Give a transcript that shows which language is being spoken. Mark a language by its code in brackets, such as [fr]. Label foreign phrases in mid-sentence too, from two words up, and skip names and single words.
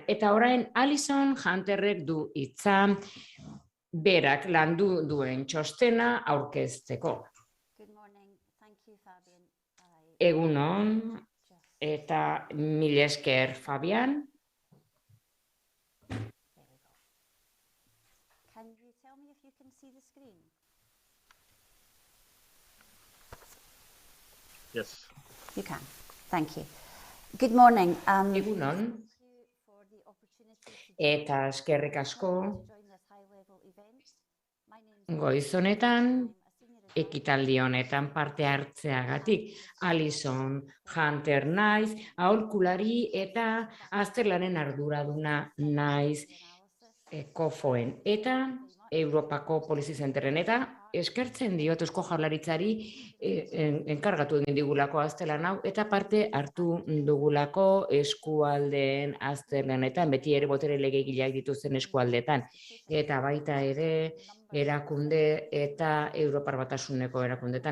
[eu] Eta orain Alison Hunterrek du hitza berak landu duen txostena aurkezteko. Egunon. Eta mila esker, Fabian. [en] Yes. You can. Thank you. Good morning. [eu] Egunon. Eta eskerrik asko. Goiz honetan, ekitaldi honetan parte hartzeagatik. Alison Hunter naiz, aholkulari eta azterlanen arduraduna naiz Kofoen eta Europako Policy Centeren eta eskertzen diot Eusko Jaurlaritzari enkargatu egin digulako azterlan hau eta parte hartu dugulako eskualdeen azterlanetan, beti ere botere legegileak dituzten eskualdeetan eta baita ere erakunde eta Europar Batasuneko erakundetan.